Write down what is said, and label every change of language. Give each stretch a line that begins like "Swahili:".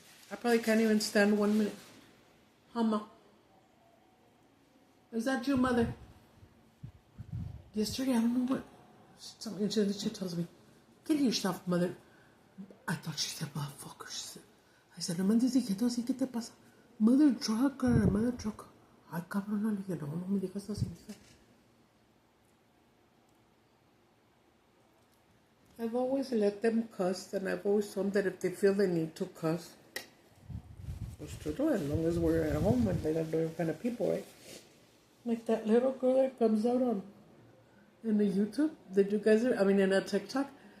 English: I probably can't even stand 1 minute. Mama. Is that you, mother? Yesterday, I don't know what. She tells me, get yourself, mother. I thought she said, motherfucker. I said,
Spanish: no me andes diciendo así, ¿qué te pasa?
English: Mother trucker.
Spanish: Ay, cabrona, le dije, no me digas así.
English: I've always let them cuss, and I've always told them that if they feel they need to cuss, pues to do it, as long as we're at home and they're not doing kind of people, right? Like that little girl that comes out in the YouTube, in a TikTok,